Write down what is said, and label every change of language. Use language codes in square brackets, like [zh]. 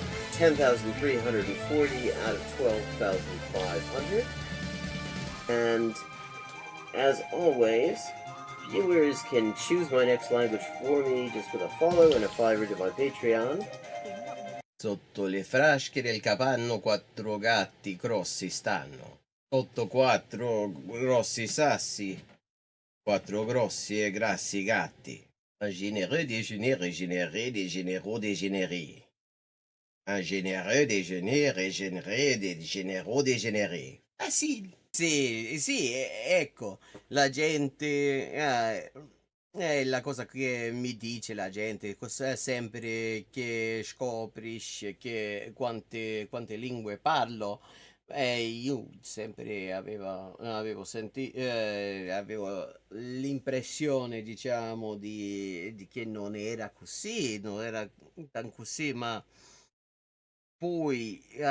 [en] 10,340 out of 12,500. And as always, viewers can choose my next language for me just with a follow and a $5 to my Patreon. [it] Sotto le frasche del capanno 4 gatti grossi stanno. Sotto 4 grossi sassi, 4 grossi e grassi gatti. [fr] Un généreux déjeuner régénéré, des généraux dégénérés. Un généreux déjeuner régénéré, des généraux dégénérés. [it] Facile. Sì, ecco, la gente... è la cosa che mi dice la gente, sempre che scoprisci che quante lingue parlo, io sempre avevo l'impressione, diciamo, di che non era così, non era tan così, ma poi,